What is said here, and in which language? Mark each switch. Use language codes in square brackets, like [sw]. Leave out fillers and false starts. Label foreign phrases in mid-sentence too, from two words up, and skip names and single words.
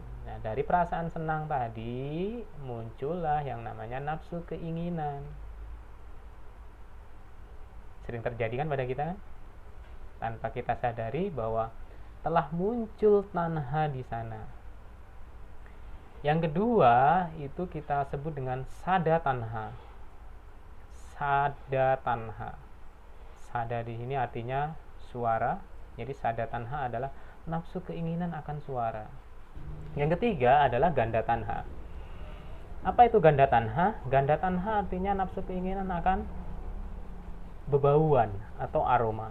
[id] Nah, dari perasaan senang tadi muncullah yang namanya nafsu keinginan. Sering terjadi kan pada kita, kan? Tanpa kita sadari bahwa telah muncul tanha di sana. Yang kedua itu kita sebut dengan [pi] sada tanha. Sada tanha. [id] Sada di sini artinya suara. Jadi [pi] sada tanha [id] adalah nafsu keinginan akan suara. Yang ketiga adalah [pi] ganda tanha. [id] Apa itu [pi] ganda tanha? Ganda tanha [id] artinya nafsu keinginan akan bebauan atau aroma.